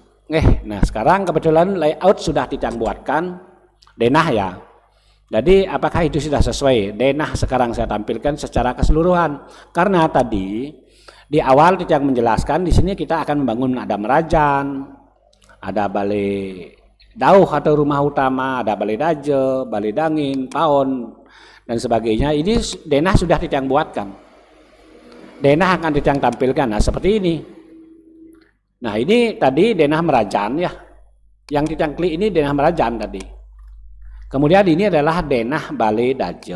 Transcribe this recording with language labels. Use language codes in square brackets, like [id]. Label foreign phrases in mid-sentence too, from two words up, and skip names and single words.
[id] Nah, sekarang kebetulan layout sudah kita buatkan denah ya. Jadi apakah itu sudah sesuai? Denah sekarang saya tampilkan secara keseluruhan. Karena tadi di awal kita yang menjelaskan di sini kita akan membangun ada merajan, ada balai dauh atau rumah utama, ada balai daje, balai dangin, paon dan sebagainya. Ini denah sudah kita yang buatkan. Denah akan kita yang tampilkan. Nah, seperti ini. Nah, ini tadi denah merajan ya. Yang kita klik ini denah merajan tadi. Kemudian ini adalah denah balai daje.